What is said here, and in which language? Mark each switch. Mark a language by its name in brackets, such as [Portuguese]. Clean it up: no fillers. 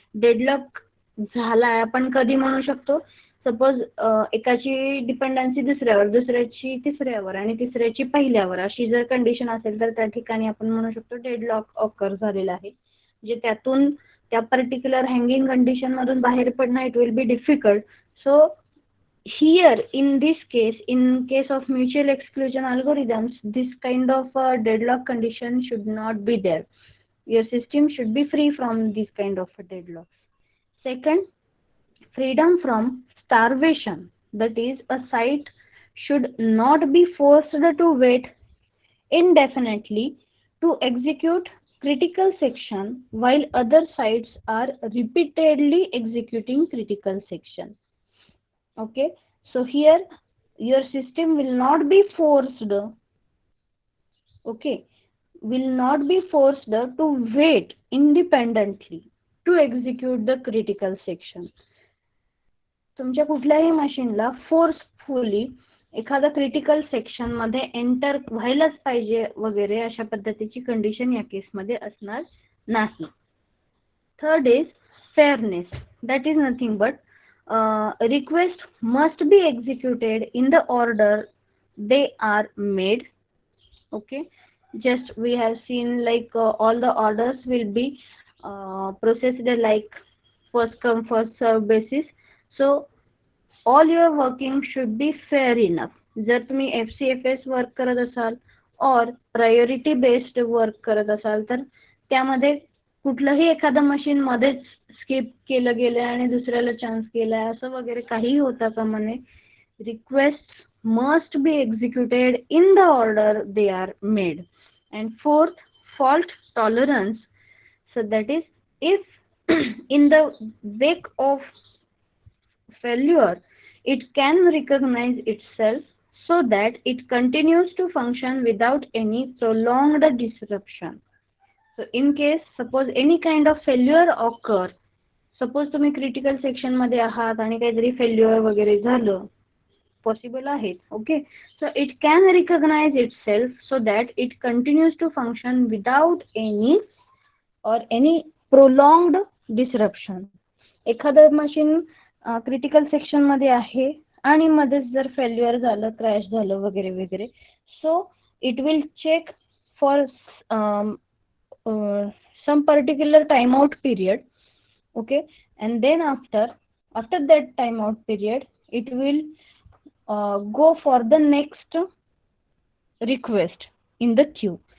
[Marathi] Deadlock झालाय आपण कधी म्हणू शकतो, सपोज एकाची डिपेंडन्सी दुसऱ्यावर, दुसऱ्याची तिसऱ्यावर आणि तिसऱ्याची पहिल्यावर अशी जर कंडिशन असेल तर त्या ठिकाणी आपण म्हणू शकतो डेडलॉक ऑकर झालेला आहे. जे त्यातून त्या पर्टिक्युलर हँगिंग कंडिशन मधून बाहेर पडणं [English] It will be difficult. So here in this case, in case of mutual exclusion algorithms, this kind of deadlock condition should not be there. Your system should be free from this kind of deadlocks. Second, freedom from starvation, that is a site should not be forced to wait indefinitely to execute critical section while other sites are repeatedly executing critical section. Okay, so here your system will not be forced, okay, will not be forced to wait independently to execute the critical section. [Marathi] तुमच्या कुठल्याही मशीनला forcefully एखादा critical section मध्ये enter व्हायलाच पाहिजे वगैरे अशा पद्धतीची कंडिशन या केस मध्ये असणार नाही. [English] Third is fairness, that is nothing but request must be executed in the order they are made. Okay, just we have seen like all the orders will be processed like first come first serve basis. So all your working should be fair enough. [Marathi] जर तुम्ही FCFS work करत असाल और priority based work करत असाल तर त्यामध्ये कुठलंही एखादं मशीन मध्येच स्किप केलं गेलं आणि दुसऱ्याला चान्स केलाय असं वगैरे काही होता कामा नये. [English] Request must be executed in the order they are made. And fourth, fault tolerance. So that is if in the wake of failure it can recognize itself so that it continues to function without any prolonged disruption. So in case suppose any kind of failure occur, suppose [Marathi] तुम्ही critical section मध्ये आहात आणि काहीतरी failure वगैरे झालं, possible आहे, [English] Okay, so it can recognize itself so that it continues to function without any prolonged disruption. [Marathi] एखादं machine critical section मध्ये आहे आणि मध्येच जर फेल्युअर झालं, क्रॅश झालं वगैरे वगैरे, [English] So it will check for some particular timeout period, okay, and then after that timeout period it will go for the next request in the queue.